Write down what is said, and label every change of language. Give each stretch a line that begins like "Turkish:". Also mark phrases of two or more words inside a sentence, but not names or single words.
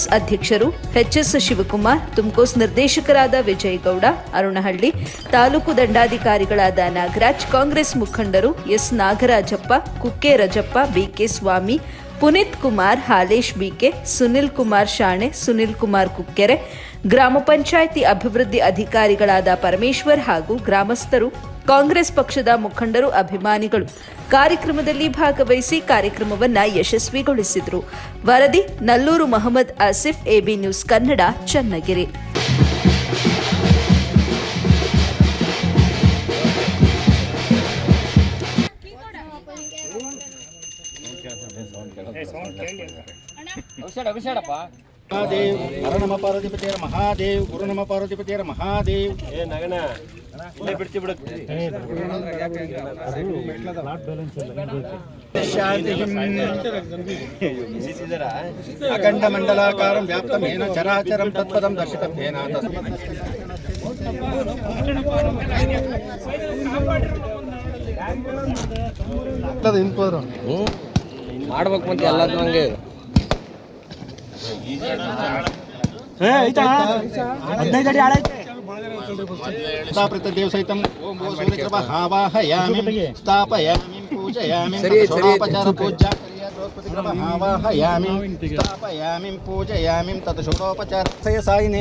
Kannada: ಅಧ್ಯಕ್ಷರು ಎಚ್ಎಸ್ ಶಿವಕುಮಾರ್, ತುಮಕೋಸ್ ನಿರ್ದೇಶಕರಾದ ವಿಜಯಗೌಡ ಅರುಣಹಳ್ಳಿ, ತಾಲೂಕು ದಂಡಾಧಿಕಾರಿಗಳಾದ ನಾಗರಾಜ್, ಕಾಂಗ್ರೆಸ್ ಮುಖಂಡರು ಎಸ್ ನಾಗರಾಜಪ್ಪ, ಕುಕ್ಕೆ ರಜಪ್ಪ, ಬಿಕೆ ಸ್ವಾಮಿ, ಪುನೀತ್ ಕುಮಾರ್, ಹಾಲೇಶ್ ಬಿಕೆ, ಸುನಿಲ್ ಕುಮಾರ್ ಶಾಣೆ, ಸುನಿಲ್ ಕುಮಾರ್ ಕುಕ್ಕೆರೆ, ಗ್ರಾಮ ಪಂಚಾಯಿತಿ ಅಭಿವೃದ್ಧಿ ಅಧಿಕಾರಿಗಳಾದ ಪರಮೇಶ್ವರ್ ಹಾಗೂ ಗ್ರಾಮಸ್ಥರು, ಕಾಂಗ್ರೆಸ್ ಪಕ್ಷದ ಮುಖಂಡರು, ಅಭಿಮಾನಿಗಳು ಕಾರ್ಯಕ್ರಮದಲ್ಲಿ ಭಾಗವಹಿಸಿ ಕಾರ್ಯಕ್ರಮವನ್ನು ಯಶಸ್ವಿಗೊಳಿಸಿದರು. ವರದಿ ನಲ್ಲೂರು ಮೊಹಮ್ಮದ್ ಆಸಿಫ್, ಎಬಿ ನ್ಯೂಸ್ ಕನ್ನಡ, ಚನ್ನಗಿರಿ.
Sanskrit: महादेव हर नम पार्वतीपतेर महादेव गुरु नम पार्वतीपतेर महादेव अखंड मंडलाकारं व्याप्तं येन चराचरं तत्पदं दर्शितं येन
Kannada: ಮಾಡ್ಬೇಕು ಮತ್ತೆ ಎಲ್ಲದೂ ಹಂಗೆ
Sanskrit: देव सहितं ओम भो सूर्यकृपा आवाहयामि स्थापयामि पूजयामि षोडोपचार पूजा बृहस्पतिकृपा आवाहयामि स्थापयामि पूजयामि तत् षोडोपचार सायिने